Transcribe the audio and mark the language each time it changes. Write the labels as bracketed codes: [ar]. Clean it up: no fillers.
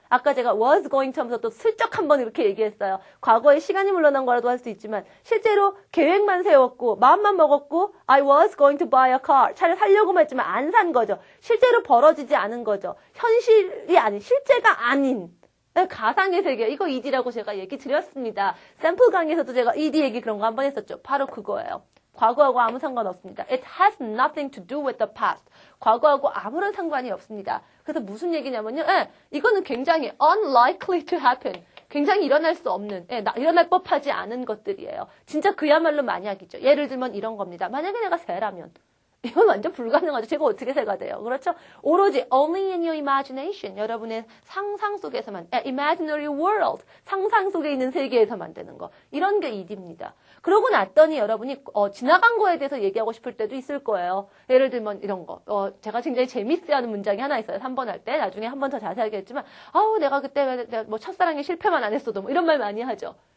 [ko] 아까 제가 was going to 하면서 또 슬쩍 한번 이렇게 얘기했어요. 과거에 시간이 물러난 거라도 할 수 있지만 실제로 계획만 세웠고 마음만 먹었고 [en] I was going to buy a car. [ko] 차를 사려고만 했지만 안 산 거죠. 실제로 벌어지지 않은 거죠. 현실이 아닌 실제가 아닌 가상의 세계. 이거 ED라고 제가 얘기 드렸습니다. 샘플 강의에서도 제가 ED 얘기 그런 거 한번 했었죠. 바로 그거예요. 과거하고 아무 상관없습니다. [en] It has nothing to do with the past. [ko] 과거하고 아무런 상관이 없습니다. 그래서 무슨 얘기냐면요. 이거는 굉장히 [en] unlikely to happen. [ko] 굉장히 일어날 수 없는, 일어날 법하지 않은 것들이에요. 진짜 그야말로 만약이죠. 예를 들면 이런 겁니다. 만약에 내가 새라면. 이건 완전 불가능하죠. 제가 어떻게 새가 돼요. 그렇죠? 오로지 [en] only in your imagination. [ko] 여러분의 상상 속에서만, [en] imaginary world. [ko] 상상 속에 있는 세계에서만 되는 거. 이런 게 ED입니다. 그러고 났더니 여러분이 지나간 거에 대해서 얘기하고 싶을 때도 있을 거예요. 예를 들면 이런 거. 제가 굉장히 재밌어하는 문장이 하나 있어요. 3번 할 때. 나중에 한 번 더 자세하게 했지만 내가 그때 뭐 첫사랑에 실패만 안 했어도 뭐 이런 말 많이 하죠.